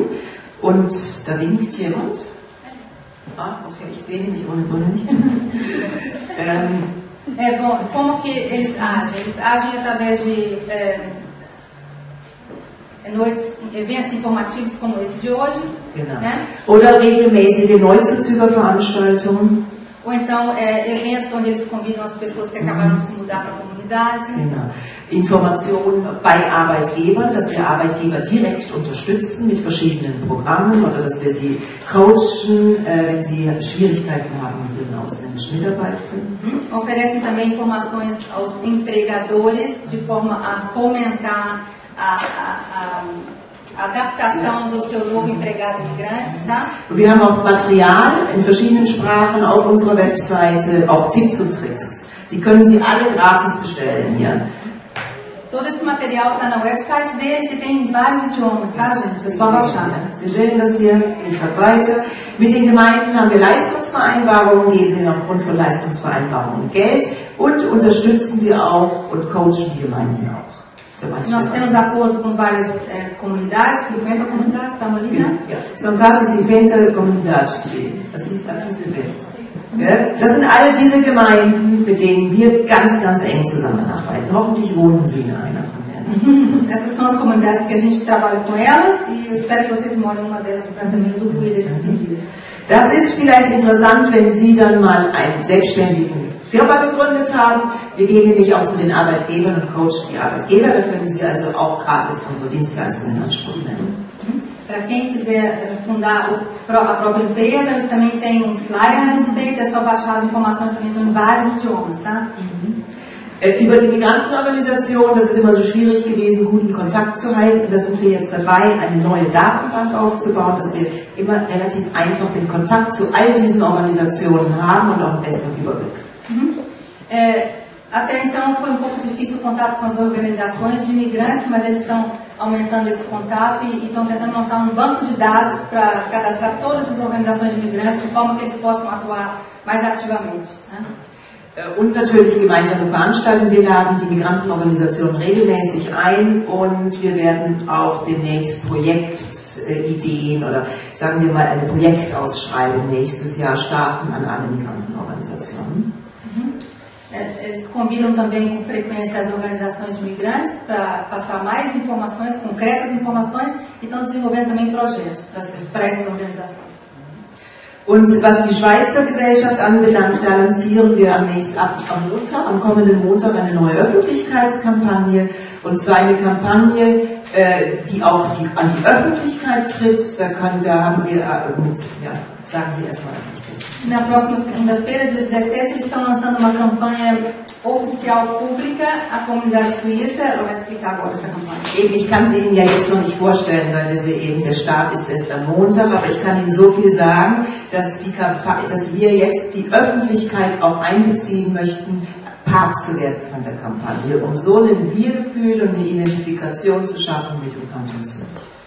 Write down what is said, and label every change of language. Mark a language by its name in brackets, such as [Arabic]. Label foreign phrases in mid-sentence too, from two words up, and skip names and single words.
[German] Und da winkt jemand. Okay, ich sehe nämlich ohne Brille nicht. [Portuguese] Bom, como que eles agem? Eles agem através de eventos informativos como esse de hoje, genau. Né? [German] Oder regelmäßige Neuzuzügerveranstaltungen. [Portuguese] Ou então eventos onde eles convidam as pessoas que acabaram de se mudar para a comunidade. [German] Genau. Informationen bei Arbeitgebern, dass wir Arbeitgeber direkt unterstützen mit verschiedenen Programmen oder dass wir sie coachen, wenn sie Schwierigkeiten haben mit ihren ausländischen Mitarbeitern. [Portuguese] Oferecem também informações aos empregadores de forma a fomentar a adaptação do seu novo empregado migrante, tá? [German] Wir haben auch Material in verschiedenen Sprachen auf unserer Webseite, auch Tipps und Tricks. Die können Sie alle gratis bestellen hier. [Portuguese] Todo esse material está na website deles e tem em vários idiomas, tá, gente? É só baixar. [German] Sie sehen das hier, geht weiter. Mit den Gemeinden haben wir Leistungsvereinbarungen, geben ihnen aufgrund von Leistungsvereinbarungen Geld und unterstützen die auch und coachen die Gemeinden auch. [Portuguese] Nós temos acordo com várias comunidades, 50 comunidades, estão ali, né? Ja, são quase 50 comunidades, sim. [German] Das sind alle diese Gemeinden, mit denen wir ganz, ganz eng zusammenarbeiten. Hoffentlich wohnen Sie in einer von denen. [Portuguese] Essas são as comunidades que a gente trabalha com elas e eu espero que vocês morem em uma delas para também usufruir desses serviços. [German] Das ist vielleicht interessant, wenn Sie dann mal einen selbstständigen Firma gegründet haben. Wir gehen nämlich auch zu den Arbeitgebern und coachen die Arbeitgeber. Da können Sie also auch gratis unsere Dienstleistungen in Anspruch nehmen. [Portuguese] Para quem quiser fundar a própria empresa, eles também têm um flyer a respeito, é só baixar as informações, também estão em vários idiomas, tá? [German] Über die Migrantenorganisation, das ist immer so schwierig gewesen, guten Kontakt zu halten. Da sind wir jetzt dabei, eine neue Datenbank aufzubauen, dass wir immer relativ einfach den Kontakt zu all diesen Organisationen haben und auch einen besseren Überblick. [Portuguese] Até então foi um pouco difícil o contato com as organizações de imigrantes, mas eles estão aumentando esse contato e estão tentando montar um banco de dados para cadastrar todas as organizações de imigrantes de forma que eles possam atuar mais ativamente. Né? [German] Und natürlich gemeinsame Veranstaltungen. Wir laden die Migrantenorganisation regelmäßig ein und wir werden auch demnächst Projektideen oder sagen wir mal eine Projektausschreibung nächstes Jahr starten an alle Migrantenorganisationen. [Portuguese] Eles convidam também com frequência as organizações de imigrantes para passar mais informações, concretas informações, e estão desenvolvendo também projetos para essas organizações. [German] Und was die Schweizer Gesellschaft anbelangt, da lancieren wir am kommenden Montag eine neue Öffentlichkeitskampagne, und zwar eine Kampagne, die auch an die Öffentlichkeit tritt. Da haben wir sagen Sie erstmal Öffentlichkeit. [Portuguese] Na próxima segunda-feira, dia 17, eles estão lançando uma campanha oficial pública à comunidade suíça. Ela vai explicar agora essa Kampagne. [German] Eben, ich kann sie Ihnen ja jetzt noch nicht vorstellen, weil der Start ist erst am Montag, aber ich kann Ihnen so viel sagen, dass wir jetzt die Öffentlichkeit auch einbeziehen möchten, Part zu werden von der Kampagne, um so ein Wir-Gefühl und eine Identifikation zu schaffen mit dem Kanton Zürich.